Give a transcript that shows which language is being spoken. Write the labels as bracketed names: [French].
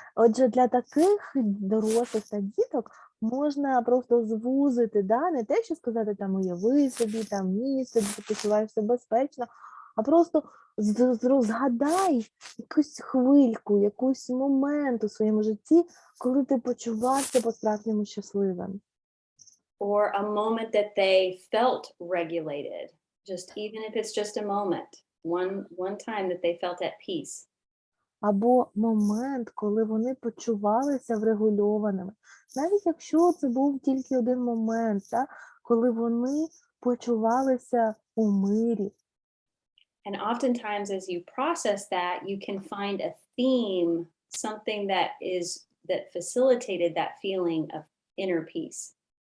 [Ukrainian] Отже, для таких дорослих та діток можна просто звузити, да? Не те, що сказати, там, уяви собі, там, місце, де ти почуваєшся безпечно, а просто згадай якусь хвильку, якийсь момент у своєму житті, коли ти почувався по-справжньому щасливим. [English] Or a moment that they felt regulated, even if it's just a moment, one time that they felt at peace. [Ukrainian] Або момент, коли вони почувалися врегульованими. Навіть якщо це був тільки один момент, да? Коли вони почувалися у мирі. [English] And oftentimes as you process that, you can find a theme, something that facilitated that feeling of inner peace.